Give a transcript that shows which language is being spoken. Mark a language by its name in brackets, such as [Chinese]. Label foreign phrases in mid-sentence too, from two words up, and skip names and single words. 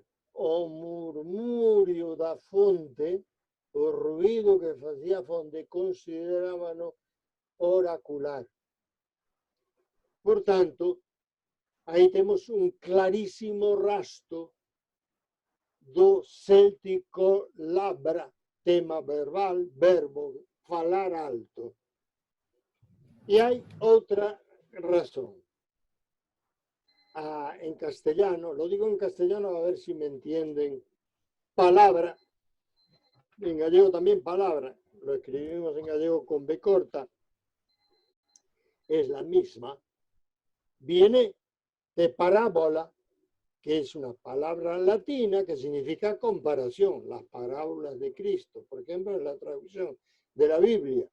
[Galician] O murmurio da fonte, o ruido que facía a fonte, considerábano oracular. Por tanto, aí temos un clarísimo rastro do céltico labra, tema verbal, verbo, falar alto. E hai outra razón. [Spanish] En castellano, lo digo en castellano a ver si me entienden, palabra, en gallego también palabra, lo escribimos en gallego con B corta, es la misma, viene de parábola, que es una palabra latina que significa comparación, las parábolas de Cristo, por ejemplo, en la traducción de la Biblia.